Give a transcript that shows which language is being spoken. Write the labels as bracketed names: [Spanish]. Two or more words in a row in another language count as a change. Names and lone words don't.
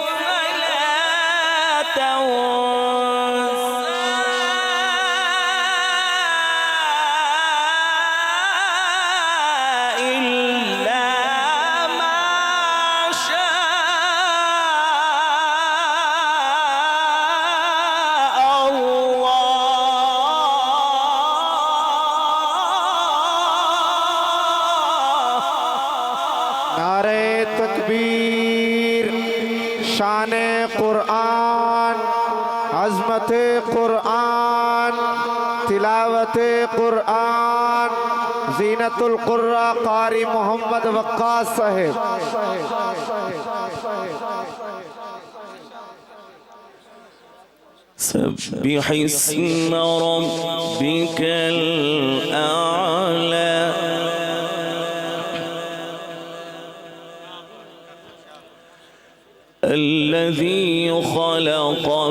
[Arabic] فلا تنسى إلا ما شاء الله. [Urdu] نعرہ تکبیر، شان قرآن، عظمت قرآن، تلاوت قرآن، زینت القراء قاری محمد وقاص صاحب. [Arabic] سبح اسم ربك الأعلى الذي خلق